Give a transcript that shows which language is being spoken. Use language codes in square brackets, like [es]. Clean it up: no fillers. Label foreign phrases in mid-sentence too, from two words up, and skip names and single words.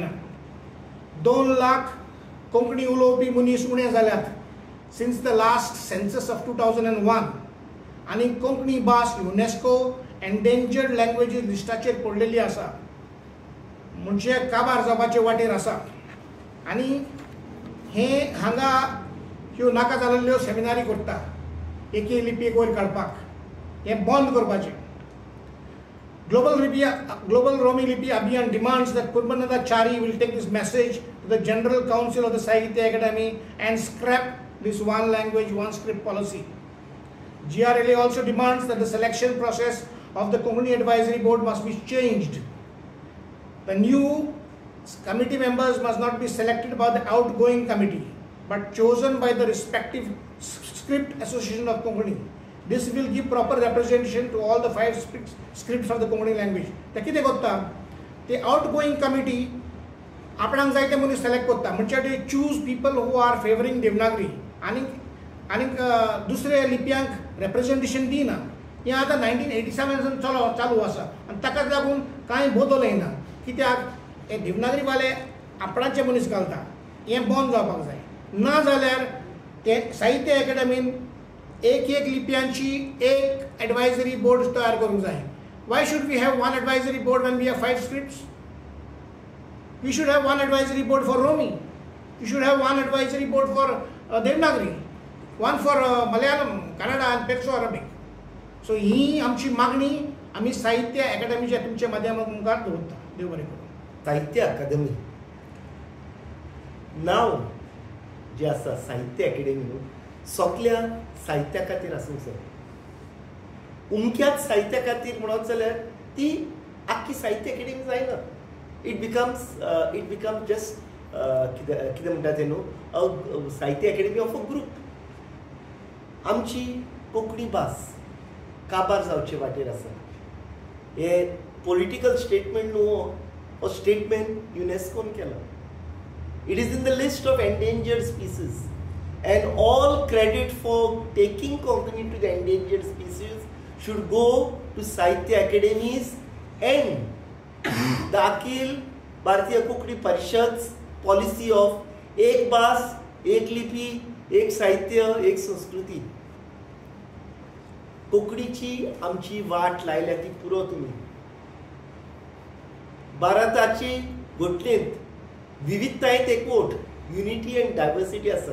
[kok] 2 लाख कोंकणी उलोवपी मनीस उणे जाल्यात [en] since the last census of 2001 [kok] आनी कोंकणी भास [en] UNESCO endangered languages [kok] लिस्टाचेर पडलेली आसा, म्हणजे काबार जावपाचे वाटेर आसा. आनी हे हांगा ह्यो नाका जाल्ल्यो सेमिनारी करता एके लिपयेक वयर काडपाक, हें बंद करपाचें. [en] Global Romi Lipi Abhiyan demands that Purbanandachari will take this message to the General Council of the Sahitya Academy and scrap this one language, one script policy. GRLA also demands that the selection process of the Konkani Advisory Board must be changed. The new committee members must not be selected by the outgoing committee, but chosen by the respective script association of Konkani. This will give proper representation to all the 5 scripts of the Konkani language. [kok] ते कितें करता, ते [en] outgoing committee [kok] आपणाक जाय ते मनीस सिलेक्ट करता, म्हणजे ते [en] choose people who are favouring Devanagari [kok] आनी आनी दुसरे लिपयांक रेप्रेजेंटेशन दिना हें आतां 1987 चालू आसा आनी ताकाच लागून कांय बदल येना कित्याक हे देवनागरीवाले आपणाचे मनीस घालता हें बंद जावपाक जाय ना जाल्यार ते साहित्य अकादमीन एक लिपयांची एक [en] advisory board [kok] तयार करूंक जाय. [en] Why should we have one advisory board when we have 5 scripts? We should have one advisory board for Romi. We should have one advisory board for Devanagari, one for Malayalam, Kannada and Perso-Arabic. [kok] So ही आमची मागणी आम्ही साहित्य अकादमीच्या तुमच्या माध्यमातून दवरता. देव बरें करूं. साहित्य अकादमी नाव जे आसा साहित्य अकादमी सगळ्या साहित्या खातीर आसूंक जाय. उमक्याच साहित्या खातीर म्हणत जाल्यार ती आख्खी साहित्य अकादमी जायना. [en] it becomes just [kok] कितें म्हणटा तें न्हू साहित्य अकादमी [en] of a group. [kok] आमची कोंकणी भास काबार जावचे वाटेर आसा. हे [en] political statement [kok] न्हू हो स्टेटमेंट युनेस्कोन केला. [en] it is in the list of endangered species and all credit for taking Konkani to the endangered species should go to Sahitya Academies and the Akhil Bharatiya Konkani Parishad's policy of [kok] एक भास, एक लिपी, एक साहित्य, एक संस्कृती. कोंकणीची आमची वाट लायल्या ती पुरो तुमी. भारताची घोटणेंत विविधतायेंत एकवट [en] unity and diversity [kok] आसा.